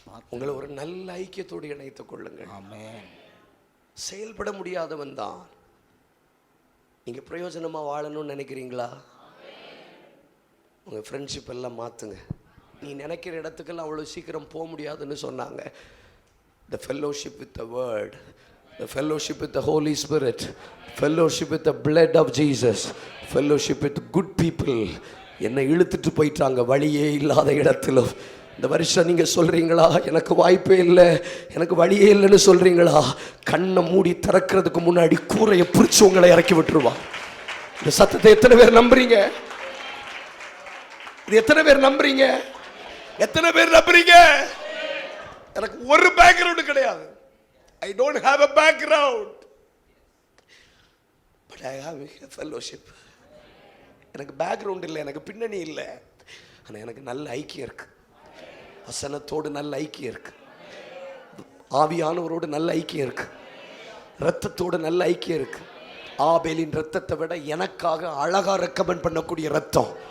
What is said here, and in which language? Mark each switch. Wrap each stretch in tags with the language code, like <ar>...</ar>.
<ta>உங்களை ஒரு நல்ல ஐக்கியத்தோடு இணைத்துக் கொள்ளுங்கள். செயல்பட முடியாதவன் தான். நீங்க பிரயோஜனமா வாழணும்னு நினைக்கிறீங்களா? உங்க ஃப்ரெண்ட்ஷிப் எல்லாம் மாத்துங்க. நீ நினைக்கிற இடத்துக்கெல்லாம் அவ்வளவு சீக்கிரம் போக முடியாதுன்னு சொன்னாங்க.</ta> <en>The fellowship with the word, the fellowship with the Holy Spirit, fellowship with the blood of Jesus, fellowship with good people.</en> <ta>என்னை இழுத்துட்டு போயிட்டாங்க வழியே இல்லாத இடத்திலும். இந்த வருஷம் நீங்க சொல்றீங்களா, எனக்கு வாய்ப்பே இல்லை, எனக்கு வழியே இல்லைன்னு சொல்றீங்களா, கண்ணை மூடி திறக்கிறதுக்கு முன்னாடி கூரையை பிடிச்சு உங்களை இறக்கி விட்டுருவா. இந்த சத்தத்தை எத்தனை பேர் நம்புறீங்க? இது எத்தனை பேர் நம்புறீங்க? எத்தனை பேர் நம்புறீங்க? எனக்கு ஒரு பேக்ரவுண்ட் கிடையாது.</ta> <en>I don't have a background, but I have a fellowship.</en> <ta>எனக்கு பேக்ரவுண்ட் இல்லை, எனக்கு பின்னணி இல்லை, ஆனால் எனக்கு நல்ல ஐக்கியம் இருக்கு. வசனத்தோடு நல்ல ஐக்கியம் இருக்கு, ஆவியானவரோடு நல்ல ஐக்கியம் இருக்கு, ரத்தத்தோடு நல்ல ஐக்கியம் இருக்கு. ஆபேலின் ரத்தத்தை விட எனக்காக அழகா ரெக்கமெண்ட் பண்ணக்கூடிய ரத்தம்.</ta>